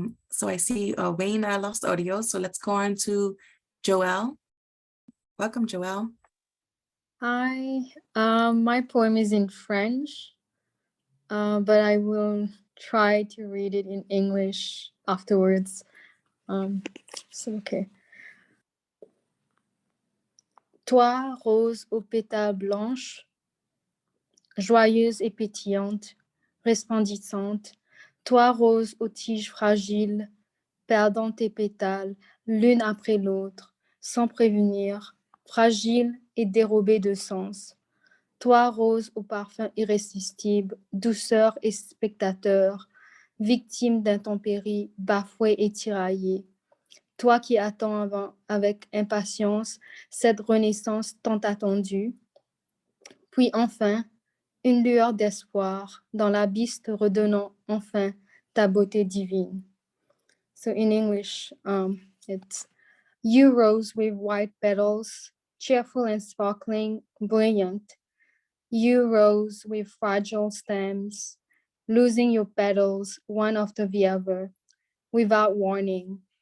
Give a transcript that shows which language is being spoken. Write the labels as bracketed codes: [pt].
[en] So I see Wayne lost audio, so let's go on to Joelle. Welcome, Joelle. Hi, my poem is in French, but I will try to read it in English afterwards. So, okay. [fr] Toi, rose aux pétales blanches, joyeuse et pétillante, resplendissante, toi, rose aux tiges fragiles, perdant tes pétales l'une après l'autre, sans prévenir, fragile et dérobée de sens. Toi, rose au parfum irrésistible, douceur et spectateur, victime d'intempéries, bafouée et tiraillée. Toi qui attends avec impatience cette renaissance tant attendue. Puis enfin, une lueur d'espoir dans l'abysse te redonnant enfin ta beauté divine. [en] So in English, it's you rose with white petals, cheerful and sparkling, brilliant. You rose with fragile stems, losing your petals one after the other, without warning.